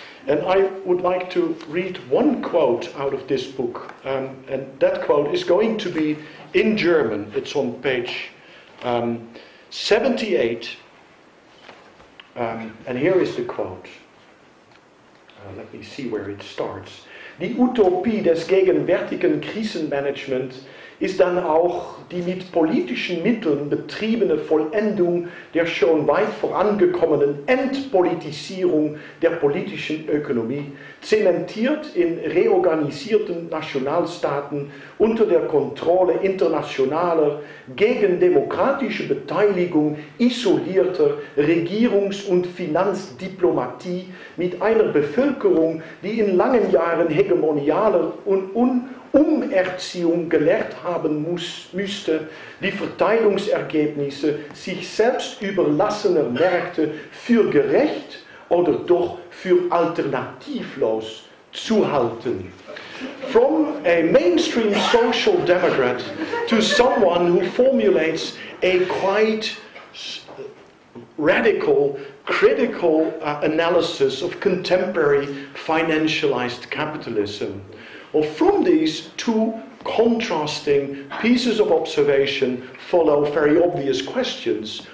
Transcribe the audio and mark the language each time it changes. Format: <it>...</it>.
<en>And I would like to read one quote out of this book. And that quote is going to be in German. It's on page 78. And here is the quote. Let me see where it starts.</en> <de>Die Utopie des gegenwärtigen Krisenmanagements ist dann auch die mit politischen Mitteln betriebene Vollendung der schon weit vorangekommenen Entpolitisierung der politischen Ökonomie, zementiert in reorganisierten Nationalstaaten unter der Kontrolle internationaler, gegen demokratische Beteiligung isolierter Regierungs- und Finanzdiplomatie mit einer Bevölkerung, die in langen Jahren hegemonialer und Umerziehung gelehrt haben müsste, die Verteilungsergebnisse sich selbst überlassener Märkte für gerecht oder doch für alternativlos zu halten.</de> <en>From a mainstream social democrat to someone who formulates a quite radical, critical analysis of contemporary financialized capitalism. Well, from these two contrasting pieces of observation follow very obvious questions.</en>